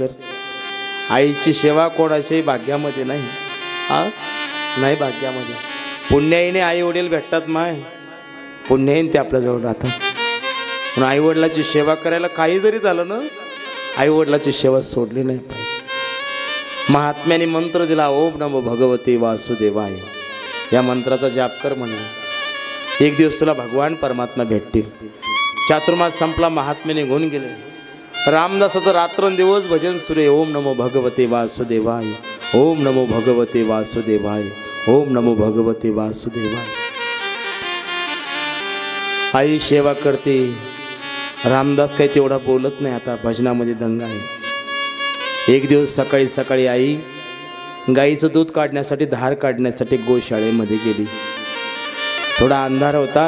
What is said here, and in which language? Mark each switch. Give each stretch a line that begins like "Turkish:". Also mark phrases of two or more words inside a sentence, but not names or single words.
Marathi: आईची सेवा कोणाच्याही भाग्यामध्ये नाही. नाही भाग्यामध्ये. पुण्याईने आई वडील भेटतात माय, पुण्याईने ते आपल्याजवळ राहतात. पण आई वडिलाची सेवा करायला काही जरी झालं ना, आई वडिलाची सेवा सोडली नाही पाहिजे. महात्म्याने मंत्र दिला,
Sanskrit: ओम नमो भगवते वासुदेवाय.
Marathi: या मंत्राचा जाप कर म्हणले. एक दिवस तुला भगवान परमात्मा भेटतील. चातुर्मास संपला, महात्मे निघून गेले. रामदासाचं रात्रंदिवस भजन सुरू आहे.
Sanskrit: ओम नमो भगवते वासुदेवाय, ओम नमो भगवते वासुदेवाय, ओम नमो भगवते वासुदेवाय.
Marathi: आई सेवा करते. रामदास काही तेवढा बोलत नाही. आता भजनामध्ये दंगा आहे. एक दिवस सकाळी सकाळी आई गाईचं दूध काढण्यासाठी, धार काढण्यासाठी गोशाळेमध्ये गेली. थोडा अंधार होता.